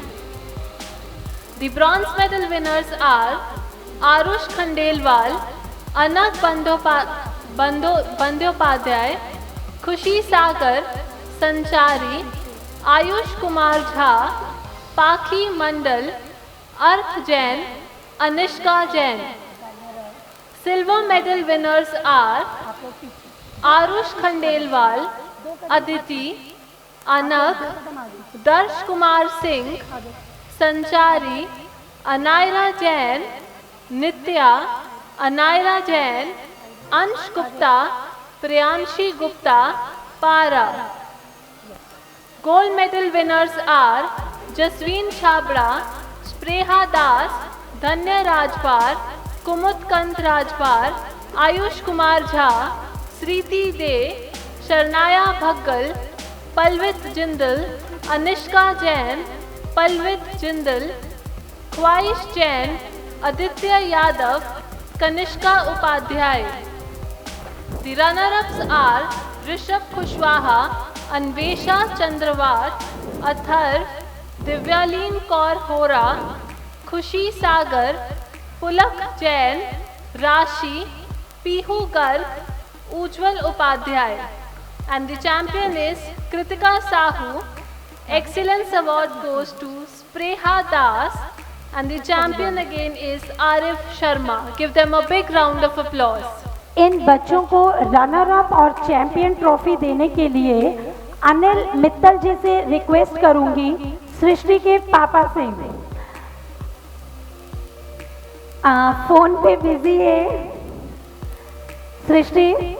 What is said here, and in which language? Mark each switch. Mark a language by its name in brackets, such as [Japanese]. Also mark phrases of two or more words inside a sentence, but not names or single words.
[English] The Bronze Medal winners are Arush Khandelwal, Anak Bandyopadhyay, Khushi Sagar, Sanchari, Ayush Kumar Jha, Pakhi Mandal, Arth Jain, Anishka Jain. Silver medal winners are Arush Khandelwal, Aditi, Anak, Darsh Kumar Singh, Sanchari, Anaira Jain, Nitya, Anaira Jain, Ansh Gupta, Priyanshi Gupta, Para. Gold medal winners are Jasween Chabra, Spreha Das, Dhanya Rajpar, Kumud Kant Rajpar, Ayush Kumar Jha, Sriti De, Sharnaya Bhaggal, Palvit Jindal, Anishka Jain, Palvit Jindal, Khwaish Jain, Aditya Yadav, Kanishka Upadhyay. The runner-ups are Rishabh Kushwaha, Anvesha Chandrawat, Atharv, Divyaleen Kaur Hora, Khushi Sagar, Pulak Jain, Rashi, Pihu Garg, Ujjwal Upadhyay. And the champion is Kritika Sahu. Excellence award goes to Spreha Das. And the champion again is Arif Sharma. Give them a big round of applause. [Hindi] इन बच्चों को [English] runner up [Hindi] और [English] champion trophy [Hindi] देने के लिए अनिल मित्तल जी से रिक्वेस्ट करूंगी, सृष्टि के पापा से। फोन पे बिजी है सृष्टि।